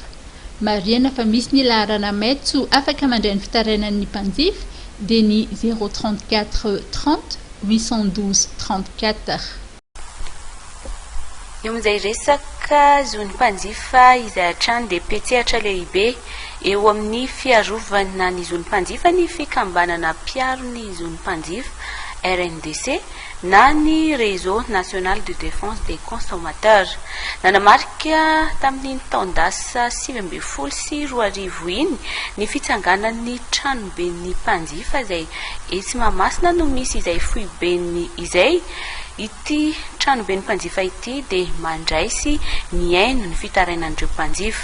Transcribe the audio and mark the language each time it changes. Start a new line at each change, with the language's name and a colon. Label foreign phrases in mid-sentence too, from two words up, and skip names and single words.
Malagasy: Mariana fa misy ny laharana maitso afaka mandray ny fitarainan'ny mpanjifa dia ny 034 30 812 34. Eo amin'izay resaka zony mpanjifa izay hatrany dia petsehatra lehibe eo amin'ny fiarovana ny zony mpanjifa ny fikambanana mpiaro ny zony mpanjifa RNDC na ny
French: réseau national de défense des consommateurs.
Malagasy: Nanamarika tamin'ny taondasa 20 sy 20 iny ny fitsanganan'ny tranoben'ny mpanjifa izay etsy Mahamasina no misy izay foiben'ny izay ity tranoben'ny mpanjifa ity dia mandray sy miaino ny fitarainan'ireo mpanjifa.